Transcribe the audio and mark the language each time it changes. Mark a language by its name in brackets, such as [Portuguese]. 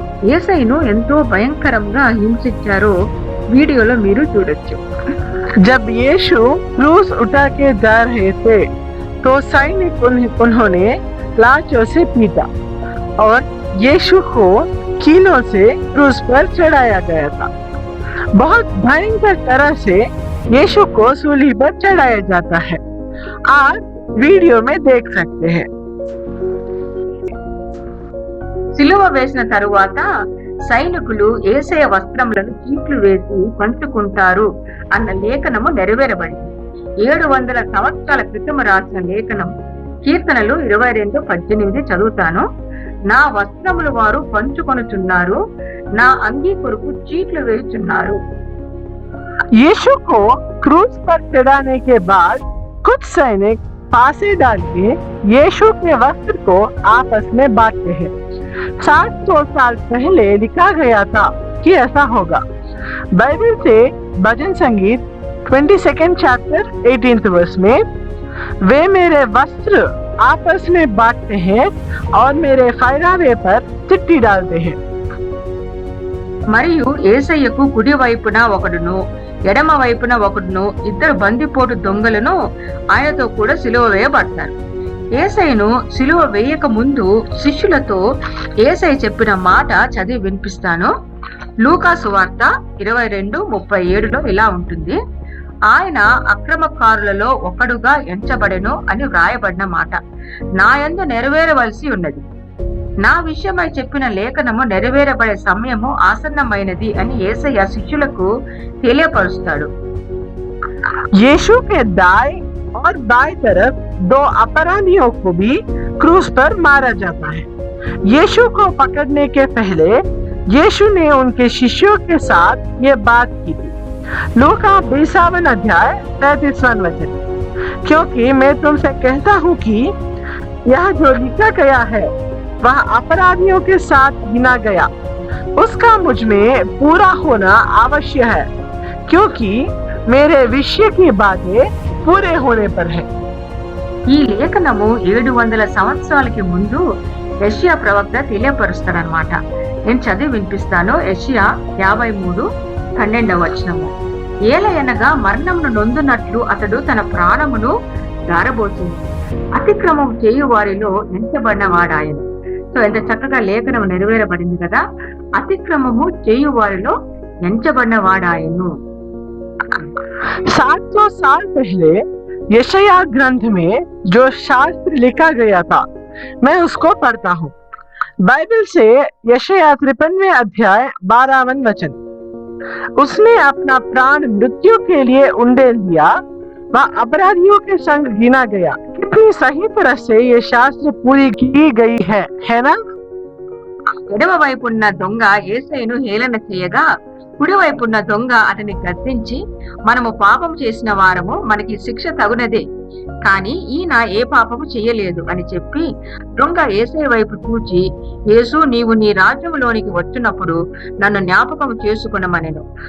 [Telugu] యేసయ్యను ఎంతో భయంకరంగా హింసించారో వీడియోలో మీరు చూడొచ్చు. [Hindi] जब यीशु क्रूस उठा के जा रहे थे तो सैनिक उन्होंने लाशों से पीटा और यीशु को कीलों से क्रूस पर चढ़ाया गया था। बहुत भयंकर तरह से यीशु को सूली पर चढ़ाया जाता है। आप वीडियो में देख सकते हैं। [Telugu] సిలువ వేసిన తరువాత సైనికులు యేసయ్య వస్త్రములను చీట్లు వేసి పంచుకుంటారు అన్న లేఖనము నెరవేరబడింది. 700 సంవత్సరాల క్రితం రాసిన లేఖనం కీర్తనలు 22:18 చదువుతాను. నా వస్త్రములు వారు పంచుకొనుచున్నారు, నా అంగీ కొరకు చీట్లు వేయుచున్నారు. [Hindi] यीशु को क्रूस पर चढ़ाने के बाद कुछ सैनिक फांसी डाल के यीशु के वस्त्र को आपस में बांटते हैं। 700 साल पहले लिखा गया था कि ऐसा होगा। बाइबल से भजन संगीत 22nd चैप्टर 18th वर्स में, वे मेरे वस्त्र आपस में बांटते हैं और मेरे फैरावे पर चिट्ठी डालते हैं। [Telugu] మరియు యేసయ్యకు కుడి వైపున ఒకడును ఎడమ వైపున ఒకడును ఇద్దరు బందిపోటు దొంగలను ఆయనతో కూడా సిలువ వేయబడతారు. యేసయ్యను సిలువ వేయక ముందు శిష్యులతో యేసయ్య చెప్పిన మాట చదివి వినిపిస్తాను. లూకా సువార్త 22:37లో ఇలా ఉంటుంది. ఆయన అక్రమకారులలో ఒకడుగా ఎంచబడెను అని వ్రాయబడిన మాట నా యందు నెరవేరవలసి ఉన్నది. నా విషయమై చెప్పిన లేఖనము నెరవేరబడే సమయము ఆసన్నమైనది అని యేసయ్య శిష్యులకు తెలియపరుస్తాడు. [Hindi] यीशु के दाएं और बाएं तरफ दो अपराधियों को भी क्रूस पर मारा जाता है। यीशु को पकड़ने के पहले यीशु ने उनके शिष्यों के साथ ये बात की थी। लूका 20वां अध्याय 33वां वचन। क्योंकि मैं तुमसे कहता हूँ कि यह जो लिखा गया है वह अपराधियों के साथ गिना गया, उसका मुझ में पूरा होना आवश्यक है, क्योंकि मेरे विषय की बातें पूरे होने पर है। [Telugu] ఈ లేఖనము 700 సంవత్సరాలకి ముందు యెషయా ప్రవక్త తెలియపరుస్తాడనమాట. నేను చదివి వినిపిస్తాను. యెషయా 53:12 వచనము. ఏలయనగా మరణమును నొందునట్లు అతడు తన ప్రాణమును దారబోసింది, అతిక్రమం చేయు వారిలో ఎంచబడిన వాడాయను. సో ఎంత చక్కగా లేఖనం నెరవేరబడింది కదా. అతిక్రమము చేయు వారిలో ఎంచబడిన వాడాయను. [Hindi] 700 साल पहले यशाया ग्रंथ में जो शास्त्र लिखा गया था, मैं उसको पढ़ता हूँ। बाइबल से यशाया 53वें अध्याय 12वां वचन। उसने अपना प्राण मृत्यु के लिए उंडेल दिया, वह अपराधियों के संग गिना गया। कितनी सही तरह से ये शास्त्र पूरी की गई है ना? [Telugu] ఎడమ వైపున్న దొంగ యేసయ్యను హేళన చేయగా, కుడివైపున్న దొంగ అతన్ని గద్దించి, మనము పాపం చేసిన వారము, మనకి శిక్ష తగునదే, కానీ ఈయన ఏ పాపము చేయలేదు అని చెప్పి దొంగ యేసయ్య వైపు చూచి, యేసు నీవు నీ రాజ్యములోనికి వచ్చినప్పుడు నన్ను జ్ఞాపకం చేసుకునమనెను.